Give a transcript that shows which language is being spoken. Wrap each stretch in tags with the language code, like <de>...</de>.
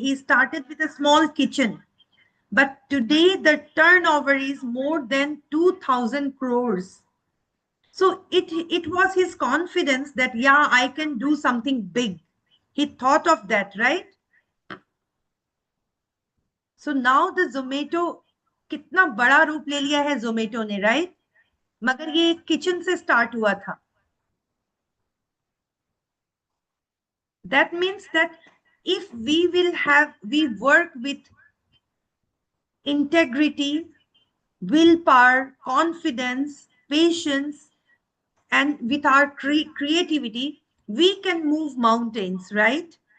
<en>He started with a small kitchen. But today, the turnover is more than 2,000 crores. So it was his confidence that, yeah, I can do something big. He thought of that, right? So now the</en> <hi>Zomato कितना बड़ा रूप ले लिया है Zomato ने, right? मगर ये kitchen से स्टार्ट हुआ था.</hi> <en>That means that if we work with integrity, willpower, confidence, patience, and with our creativity, we can move mountains, right?</en>